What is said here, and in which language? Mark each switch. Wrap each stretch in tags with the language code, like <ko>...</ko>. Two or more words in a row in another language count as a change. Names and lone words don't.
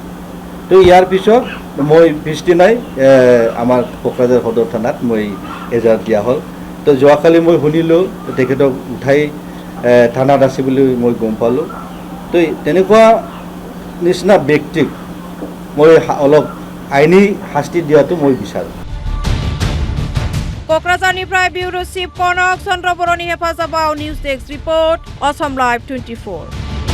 <as>তো ইয়াৰ পিছত মই পিছদিনাই আমাৰ কোকৰাঝাৰ সদৰ থানাত মই এজাহাৰ দিয়া হ'ল। তো যোৱাকালি মই শুনিলোঁ তেখেতক উঠাই থানাত আছে বুলি মই গম পালোঁ। তো তেনেকুৱা নিচিনা ব্যক্তিক মই অলপ আইনী শাস্তি দিয়াটো মই বিচাৰোঁ।</as> <brx>क'क्राझारनिफ्राय बिउर' चिफ कनक चन्द्र बर'नि हेफाजाबाव निउज डेस्क रिपर्ट असम लाइभ 24।</brx>